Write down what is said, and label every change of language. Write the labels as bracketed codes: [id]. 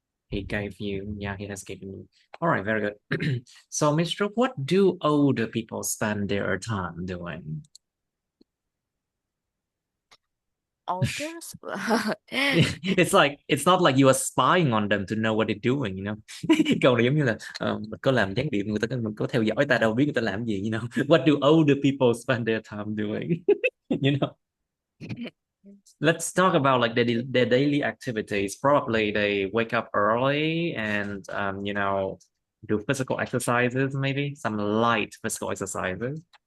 [en] he gave you, yeah, he has given you. All right, very good. So, Mr. What do older people spend their time doing? Others? It's like it's not like you are spying on them to know what they're doing, you know. [vi] Câu này giống như là mình có làm gián điệp người ta mình có theo dõi ta đâu biết người ta làm gì, [en] you know. What do older people spend their time doing? You know. Let's talk about like their daily activities. Probably they wake up early and do physical exercises, maybe some light physical exercises.